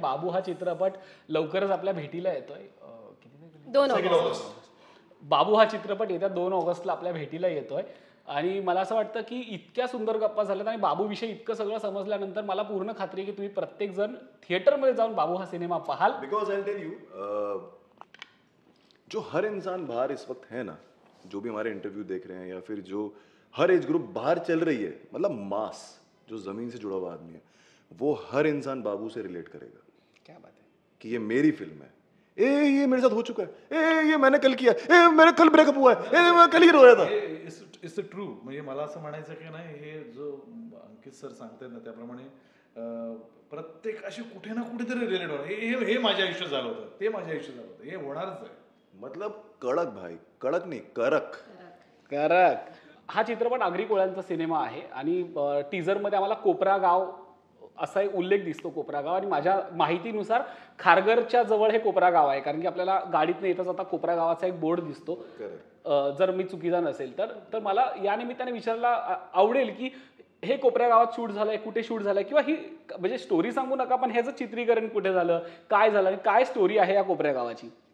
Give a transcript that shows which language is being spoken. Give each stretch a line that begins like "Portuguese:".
Marathi: बाबू हा चित्रपट लवकरच आपल्या भेटीला येतोय. 2 ऑगस्ट. बाबू हा चित्रपट येत्या 2 ऑगस्टला आपल्या भेटीला येतोय आणि मला असं वाटतं की इतक्या सुंदर गप्पा झाल्यात आणि बाबूविषयी इतकं सगळं समजल्यानंतर मला पूर्ण खात्री आहे की तुम्ही प्रत्येक जण थिएटरमध्ये जाऊन बाबू हा सिनेमा पाहाल.
English: because I tell you
Hindi: जो हर इंसान बाहर इस वक्त है ना, जो भी हमारे इंटरव्यू देख रहे हैं या फिर जो हर एज ग्रुप बाहर चल रही है, मतलब मास जो जमीन से जुड़ा हुआ आदमी है, वो हर इंसान बाबू से रिलेट करेगा. क्या बात है. कि ये मेरी फिल्म है, ये मेरे साथ हो चुका है, ये मैंने कल किया, मेरा कल ब्रेकअप हुआ है, मैं कल ही रोया था.
English: It's true.
Marathi: म्हणजे मला असं म्हणायचं की नाही, हे जो अंकित सर सांगतात ना त्याप्रमाणे प्रत्येक अशी कुठे ना कुठेतरी रिलेट होणार. हे माझ्या आयुष्यात झालं होतं, ते माझ्या आयुष्यात झालं होतं, हे होणारच आहे.
Hindi: मतलब कड़क भाई, कड़क नहीं करक. करक.
Marathi: हा चित्रपट आगरी कोळ्यांचा सिनेमा आहे आणि टीजरमध्ये आम्हाला कोपरा गाव असा एक उल्लेख दिसतो, कोपरा गाव. आणि माझ्या माहितीनुसार खारघरच्या जवळ हे कोपरा गाव आहे, कारण की आपल्याला गाडीतनं येता जाता कोपरा गावाचा एक बोर्ड दिसतो. जर मी चुकीचा नसेल तर मला या निमित्ताने विचारायला आवडेल की हे कोपऱ्या गावात शूट झालंय, कुठे शूट झालंय, किंवा ही म्हणजे स्टोरी सांगू नका पण ह्याचं चित्रीकरण कुठे झालं, काय झालं आणि काय स्टोरी आहे या कोपऱ्या गावाची.